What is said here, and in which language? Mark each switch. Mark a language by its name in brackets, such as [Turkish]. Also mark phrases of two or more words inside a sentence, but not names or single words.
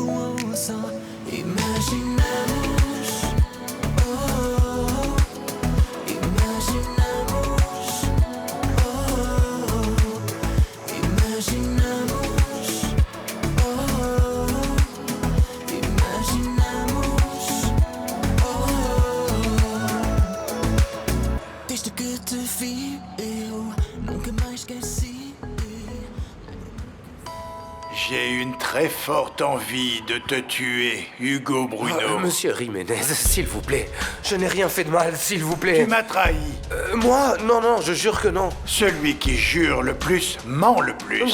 [Portuguese] Oh, só imaginamos, oh, imaginamos, oh, imaginamos, oh, imaginamos, oh. Desde que te vi, eu nunca mais esqueci. [French] J'ai une très forte envie de te tuer, Hugo Bruno. Monsieur Jiménez, s'il vous plaît. Je n'ai rien fait de mal, s'il vous plaît. Tu m'as trahi. Moi? Non, je jure que non. Celui qui jure le plus ment le plus.